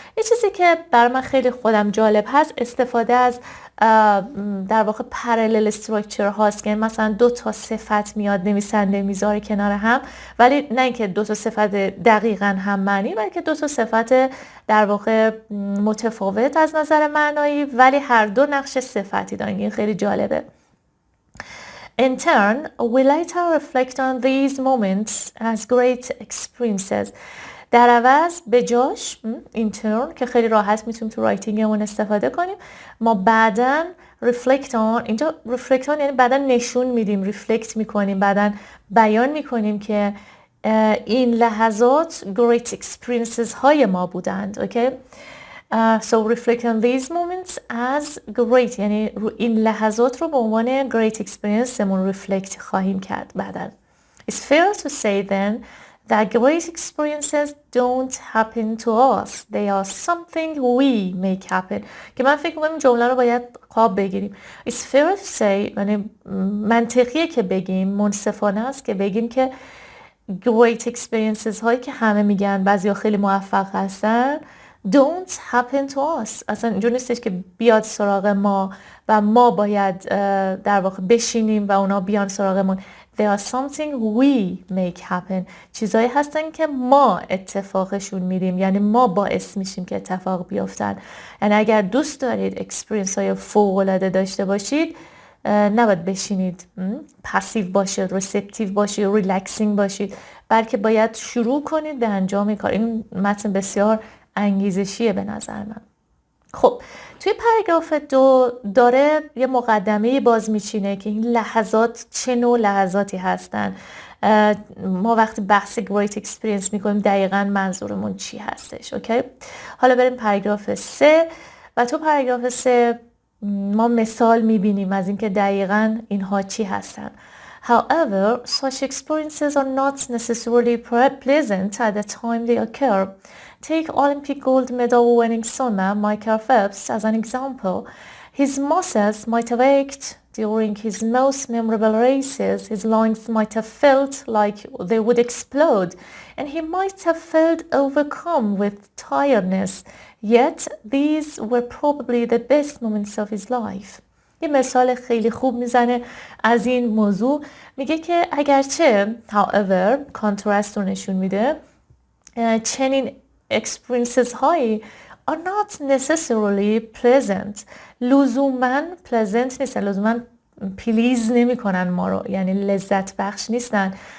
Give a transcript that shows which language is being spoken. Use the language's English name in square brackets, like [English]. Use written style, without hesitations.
[Persian] یه چیزی که برای من خیلی خودم جالب هست استفاده از در واقع parallel structure هاست که مثلا 2 تا صفت میاد نویسنده میذاره کنار هم، ولی نه اینکه 2 تا صفت دقیقاً هم معنی، بلکه 2 تا صفت در واقع متفاوت از نظر معنایی ولی هر دو نقش صفتی دارن. این خیلی جالبه. [English] In turn, we later reflect on these moments as great experiences. [Persian] در عوض به جاش in turn که خیلی راحت میتونیم تو رایتینگمون استفاده کنیم، ما بعداً reflect on، اینجا reflect on یعنی بعداً نشون میدیم، reflect میکنیم، بعداً بیان میکنیم که این لحظات great experiences های ما بودند. okay? So reflect on these moments as great، یعنی این لحظات رو به عنوان great experience مون reflect خواهیم کرد بعداً. [English] It's fair to say then that great experiences don't happen to us. They are something we make happen. [Persian] که من فکر می‌کنم این جمله رو باید خواب بگیریم. [English] It's fair to say، [Persian] یعنی منطقیه که بگیم، منصفانه است که بگیم که great experiences هایی که همه میگن بعضیا خیلی موفق هستن [English] don't happen to us. [Persian] اصلا اینجور نیستش که بیاد سراغ ما و ما باید در واقع بشینیم و اونا بیان سراغمون. [English] They are something we make happen. [Persian] چیزایی هستن که ما اتفاقشون میدیم، یعنی ما باعث میشیم که اتفاق بیفتن. یعنی اگر دوست دارید اکسپریانس های فوق‌العاده داشته باشید، نباید بشینید پسیو باشید، ریسپتیو باشید، ریلکسینگ باشید، بلکه باید شروع کنید به انجام کار. این متن بسیار انگیزشیه به نظر من. خب توی پاراگراف 2 داره یه مقدمه باز میچینه که این لحظات چه نوع لحظاتی هستن. ما وقتی بحث great experience میکنیم دقیقاً منظورمون چی هستش. اوکی؟ حالا بریم پاراگراف 3 و تو پاراگراف 3 ما مثال میبینیم از اینکه دقیقاً اینها چی هستن. [English] However, such experiences are not necessarily pleasant at the time they occur. Take Olympic gold medal winning swimmer Michael Phelps as an example. His muscles might have ached during his most memorable races. His lungs might have felt like they would explode, and he might have felt overcome with tiredness. Yet these were probably the best moments of his life. [Persian] یه مثال خیلی خوب میزنه از این موضوع. میگه که اگرچه however کانترست رو نشون میده، چنین experiences هایی [English] are not necessarily pleasant. [Persian] لزوماً pleasant نیستن، لزوماً please نمی کنن ما رو، یعنی لذت بخش نیستن.